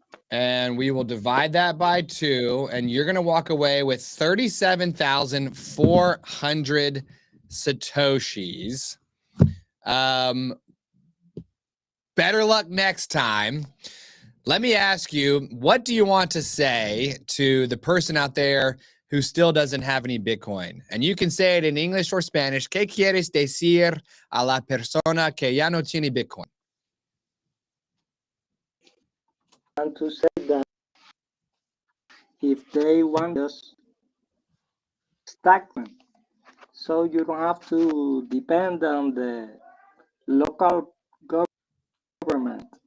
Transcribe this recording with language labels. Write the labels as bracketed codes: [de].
[en] And we will divide that by 2, and you're going to walk away with 37,400 Satoshis. Better luck next time. Let me ask you, what do you want to say to the person out there who still doesn't have any Bitcoin? And you can say it in English or Spanish. [es] ¿Qué quieres decir a la persona que ya no tiene Bitcoin? [en] And to say that if they want us, stack them, so you don't have to depend on the local government.